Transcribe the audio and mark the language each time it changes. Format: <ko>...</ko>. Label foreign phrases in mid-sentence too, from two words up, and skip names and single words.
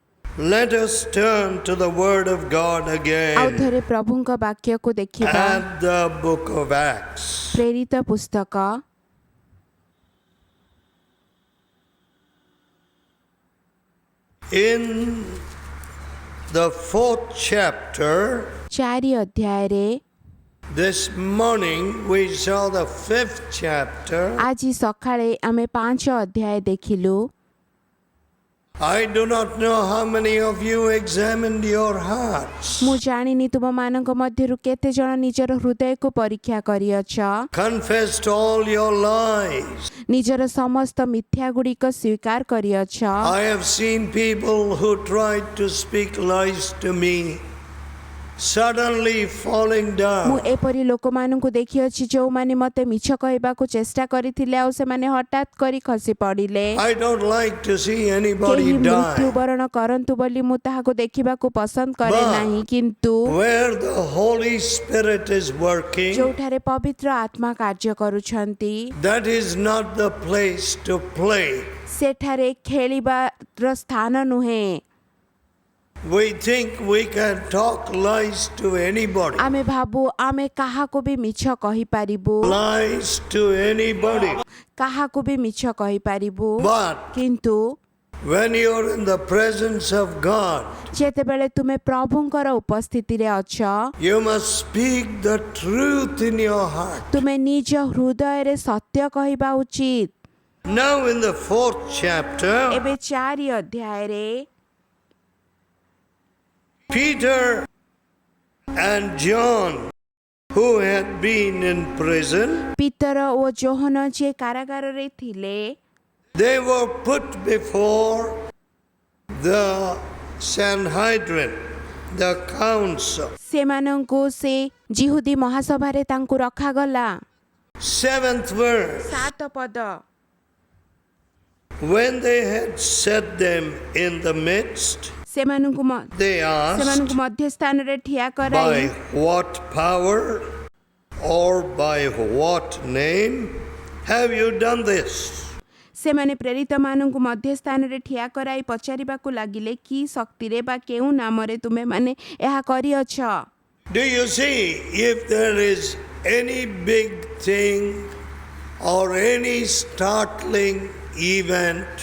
<en>Let us turn to the Word of God</en> <or>ଆଉ</or> <en>again</en> <or>ଥରେ ପ୍ରଭୁଙ୍କ ବାକ୍ୟକୁ ଦେଖିବା</or> <en>at the book of Acts.</en> <or>ପ୍ରେରିତ ପୁସ୍ତକ</or> <en>In the 4th chapter,</en> <or>4 ଅଧ୍ୟାୟରେ</or> <en>this morning we saw the 5th chapter.</en> <or>ଆଜି ସକାଳେ ଆମେ 5 ଅଧ୍ୟାୟ ଦେଖିଲୁ।</or> <en>I do not know how many of you examined your hearts,</en> <or>ମୁଁ ଜାଣିନି ତୁମମାନଙ୍କ ମଧ୍ୟରୁ କେତେ ଜଣ ନିଜର ହୃଦୟକୁ ପରୀକ୍ଷା କରିଅଛ,</or> <en>confessed all your lies.</en> <or>ନିଜର ସମସ୍ତ ମିଥ୍ୟା ଗୁଡ଼ିକ ସ୍ୱୀକାର କରିଅଛ।</or> <en>I have seen people who tried to speak lies to me suddenly falling</en> <or>ମୁଁ</or> <en>down.</en> <or>ଏପରି ଲୋକମାନଙ୍କୁ ଦେଖିଅଛି ଯେଉଁମାନେ ମୋତେ ମିଛ କହିବାକୁ ଚେଷ୍ଟା କରିଥିଲେ ଆଉ ସେମାନେ ହଠାତ୍ କରି ଖସି ପଡ଼ିଲେ।</or> <en>I don't like to see anybody</en> <or>କେହି</or> <en>die.</en> <or>ମୃତ୍ୟୁବରଣ କରନ୍ତୁ ବୋଲି ମୁଁ ତାହାକୁ ଦେଖିବାକୁ ପସନ୍ଦ କରେ</or> <en>But</en> <or>ନାହିଁ, କିନ୍ତୁ</or> <en>where the Holy Spirit is working,</en> <or>ଯେଉଁଠାରେ ପବିତ୍ର ଆତ୍ମା କାର୍ଯ୍ୟ କରୁଛନ୍ତି</or> <en>that is not the place to play.</en> <or>ସେଠାରେ ଖେଳିବାର ସ୍ଥାନ ନୁହେଁ।</or> <en>We think we can talk lies to anybody.</en> <or>ଆମେ ଭାବୁ ଆମେ କାହାକୁ ବି ମିଛ କହିପାରିବୁ,</or> <en>Lies to anybody.</en> <or>କାହାକୁ ବି ମିଛ କହିପାରିବୁ,</or> <en>But</en> <or>କିନ୍ତୁ</or> <en>when you're in the presence of God,</en> <or>ଯେତେବେଳେ ତୁମେ ପ୍ରଭୁଙ୍କର ଉପସ୍ଥିତିରେ ଅଛ,</or> <en>you must speak the truth in your heart.</en> <or>ତୁମେ ନିଜ ହୃଦୟରେ ସତ୍ୟ କହିବା ଉଚିତ।</or> <en>Now in the 4th chapter,</en> <or>ଏବେ 4 ଅଧ୍ୟାୟରେ</or> <en>Peter and John, who had been in prison,</en> <or>ପିତର ଓ ଯୋହନ ଯିଏ କାରାଗାରରେ ଥିଲେ,</or> <en>they were put before the Sanhedrin, the council.</en> <or>ସେମାନଙ୍କୁ ସେ ଜିହୁଦୀ ମହାସଭାରେ ତାଙ୍କୁ ରଖାଗଲା।</or> <en>7th verse.</en> <or>7 ପଦ।</or> <en>When they had set them in the midst,</en> <or>ସେମାନଙ୍କୁ</or> <en>they asked,</en> <or>ମଧ୍ୟସ୍ଥାନରେ ଠିଆ</or> <en>by</en> <or>କରାଇ</or> <en>what power or by what name have you done this?</en> <or>ସେମାନେ ପ୍ରେରିତମାନଙ୍କୁ ମଧ୍ୟସ୍ଥାନରେ ଠିଆ କରାଇ ପଚାରିବାକୁ ଲାଗିଲେ, କି ଶକ୍ତିରେ ବା କେଉଁ ନାମରେ ତୁମେମାନେ ଏହା କରିଅଛ?</or> <en>Do you see if there is any big thing or any startling event?</en>